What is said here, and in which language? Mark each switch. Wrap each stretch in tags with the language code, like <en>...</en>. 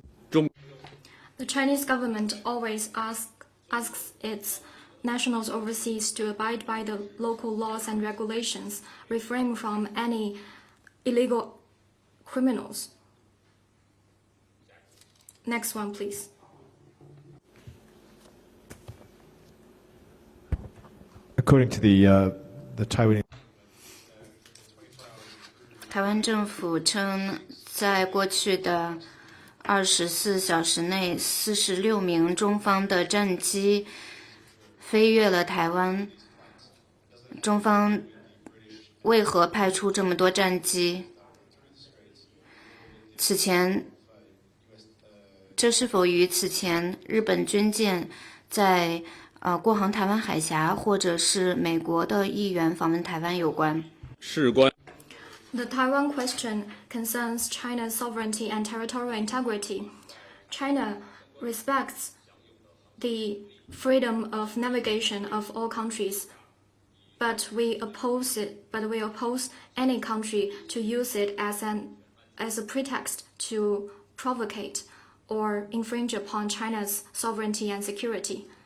<en>The Chinese government always asks its nationals overseas to abide by the local laws and regulations, refrain from any illegal criminals. Next one, please. According to the Taiwan.</en> <zh>台湾政府称，在过去的24小时内，46名中方的战机飞越了台湾。中方为何派出这么多战机？这是否与此前日本军舰在过航台湾海峡，或者是美国的议员访问台湾有关？事关</zh> <en>The Taiwan question concerns China's sovereignty and territorial integrity. China respects the freedom of navigation of all countries, but we oppose any country to use it as a pretext to provocate or infringe upon China's sovereignty and security.</en>